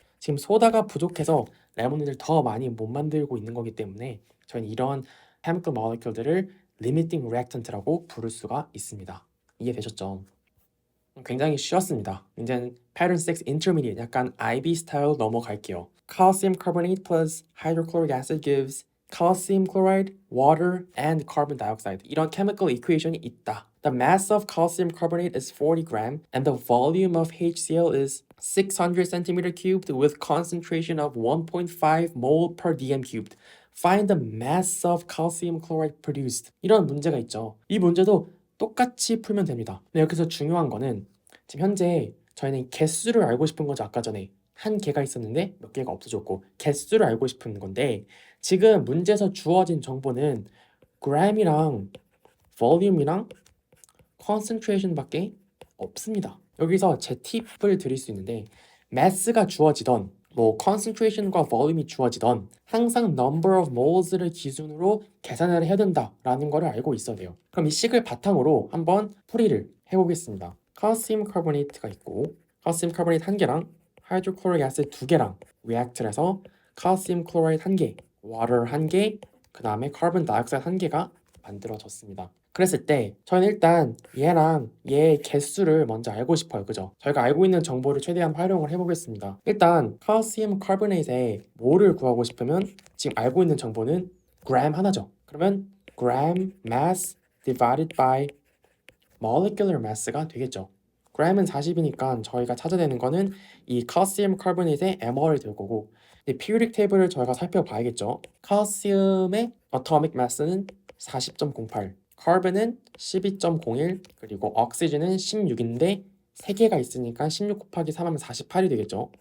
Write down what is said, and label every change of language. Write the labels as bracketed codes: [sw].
[ko] 지금 소다가 부족해서 레모네이드를 더 많이 못 만들고 있는 거기 때문에 저희는 이런 chemical molecule들을 limiting reactant라고 부를 수가 있습니다. 이해되셨죠? 굉장히 쉬웠습니다. 이제는 pattern 6 intermediate 약간 IB 스타일 넘어갈게요. [en] Calcium carbonate plus hydrochloric acid gives calcium chloride, water, and carbon dioxide. [ko] 이런 chemical equation이 있다. [en] The mass of calcium carbonate is 40 gram and the volume of HCl is 600 centimeter cubed with concentration of 1.5 mole per dm cubed. Find the mass of calcium chloride produced. [ko] 이런 문제가 있죠. 이 문제도 똑같이 풀면 됩니다. 근데 여기서 중요한 거는 지금 현재 저희는 개수를 알고 싶은 거죠. 아까 전에 한 개가 있었는데 몇 개가 없어졌고 개수를 알고 싶은 건데 지금 문제에서 주어진 정보는 gram이랑 volume이랑 concentration밖에 없습니다. 여기서 제 팁을 드릴 수 있는데 mass가 주어지던 뭐 concentration과 volume이 주어지던 항상 number of moles를 기준으로 계산을 해야 된다라는 거를 알고 있어야 돼요. 그럼 이 식을 바탕으로 한번 풀이를 해보겠습니다. calcium carbonate가 있고 calcium carbonate 한 개랑 hydrochloric acid 두 개랑 react를 해서 calcium chloride 한 개, water 한 개, 그 다음에 carbon dioxide 한 개가 만들어졌습니다. 그랬을 때 저는 일단 얘랑 얘의 개수를 먼저 알고 싶어요. 그죠? 저희가 알고 있는 정보를 최대한 활용을 해보겠습니다. 일단 칼슘 카보네이트의 몰을 구하고 싶으면 지금 알고 있는 정보는 gram 하나죠. 그러면 [en] gram mass divided by molecular mass가 [ko] 되겠죠. gram은 40이니까 저희가 찾아야 되는 거는 이 칼슘 카보네이트의 mol이 될 거고 periodic table을 저희가 살펴봐야겠죠. 칼슘의 atomic mass는 40.08, 카본은 12.01, 그리고 옥시즌은 16인데 3개가 있으니까 16 곱하기 3하면 48이 되겠죠.